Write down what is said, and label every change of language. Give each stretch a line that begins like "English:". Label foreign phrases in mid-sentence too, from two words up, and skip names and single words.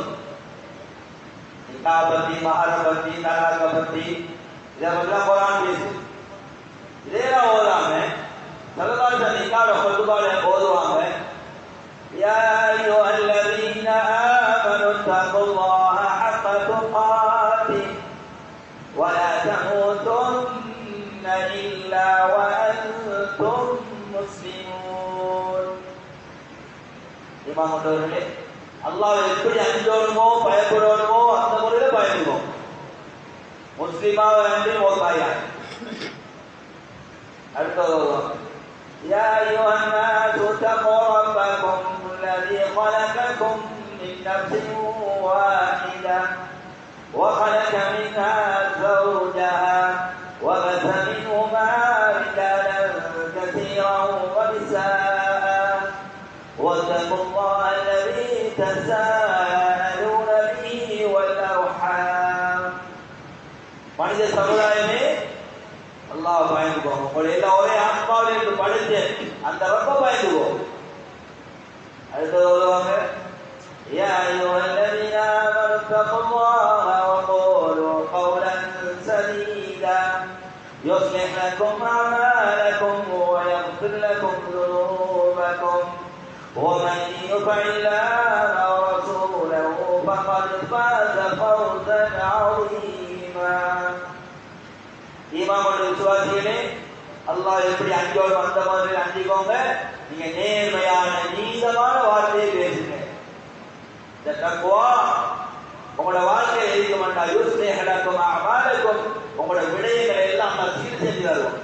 Tamil: நிக்காஹ் பத்தி, மஹர பத்தி, தலாக் பத்தி இதெல்லாம் குர்ஆன் பேசு. இதெல்லாம் ஓதாம
Arabic: صلى الله عليه وسلم
Tamil: நிக்காஹ் ஃபத்வால ஓதுவாங்க.
Arabic: يا أيها الذين آمنوا اتقوا الله حق تقاته ولا تموتن إلا وأنتم مسلمون.
Tamil: இமாம் அவர்களே, அல்லாஹ்வை எப்படி அஞ்சோணுமோ பயப்படணுமோ அந்த முறையில பயப்படுவோம். முஸ்லிமாக வேண்டி ஓதாயா.
Arabic: அடுத்தது يا أيها الناس اتقوا ربكم الذي خلقكم من نفس واحدة وخلق منها زوجها وبث منهما رجالا كثيرا ونساء واتقوا الله الذي تساءلون به والأرحام.
Tamil: மனித சமுதாயமே அல்லாஹ் பயந்துக்கோங்க. உங்களை எல்லாம் ஒரே ஆத்மாவில் இருந்து படைச்சு அந்த ரப்ப பயந்துக்கோங்க. அடுத்தது சொல்லுவாங்க,
Arabic: يا أيها الذين آمنوا اتقوا الله وقولوا قولا سديدا يصلح لكم أعمالكم ويغفر لكم ذنوبكم ومن يطع الله ورسوله فقد فاز فوزا عظيما.
Tamil: ஈமானுடைய விசுவாசிகளே, அல்லாஹ் எப்படி அஞ்சோம் அந்த மாதிரி அஞ்சிக்கோங்க. நீங்க நேர்மையான நீதமான வார்த்தையை பேசுங்க. இந்த தக்வா உங்களோட வாழ்க்கையில் இருக்க மாட்டால்
Arabic: يصلح لكم أعمالكم,
Tamil: உங்களோட விடயங்களை எல்லாம் அல்லாஹ் சீர் செஞ்சு தருவான்.